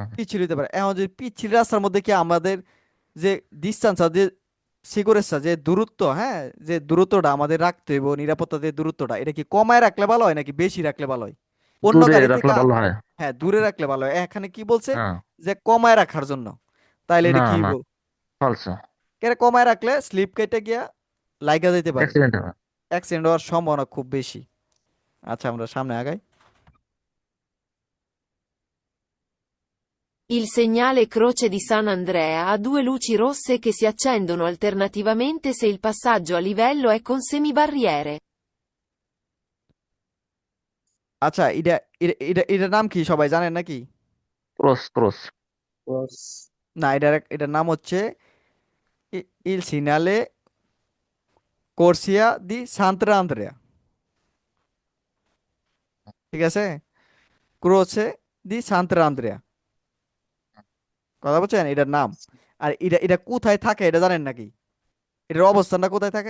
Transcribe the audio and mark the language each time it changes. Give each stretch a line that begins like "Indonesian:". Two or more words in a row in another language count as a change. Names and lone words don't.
Bangla: পিচ্ছিল হইতে পারে এখন যদি পিচ্ছিল রাস্তার মধ্যে কি আমাদের যে ডিস্টেন্স যে সিকিউরেন্স যে দূরত্ব হ্যাঁ যে দূরত্বটা আমাদের রাখতে হইব নিরাপত্তা যে দূরত্বটা এটা কি কমায় রাখলে ভালো হয় নাকি বেশি রাখলে ভালো হয় অন্য দূরে গাড়ি রাখলে থেকে ভালো হয় হ্যাঁ দূরে রাখলে ভালো হয় এখানে কি বলছে হ্যাঁ যে কমায় রাখার জন্য তাইলে এটা না কি না হইব ফলসে কেন কমায় রাখলে স্লিপ কেটে গিয়া লাগা যেতে পারে অ্যাক্সিডেন্ট হবে অ্যাক্সিডেন্ট হওয়ার সম্ভাবনা খুব বেশি আচ্ছা আমরা সামনে আগাই
Italian: Il segnale croce di San Andrea ha due luci rosse che si accendono alternativamente se il passaggio a livello è con semibarriere.
Bangla: আচ্ছা এটার নাম কি সবাই জানেন নাকি ক্রস ক্রস না এটার নাম হচ্ছে
Italian: il segnale corsia di Santra Andrea
Bangla: ঠিক আছে
Italian: croce di Santra Andrea
Bangla: কথা বলছেন এটার নাম আর এটা এটা কোথায় থাকে এটা জানেন নাকি এটার অবস্থানটা কোথায় থাকে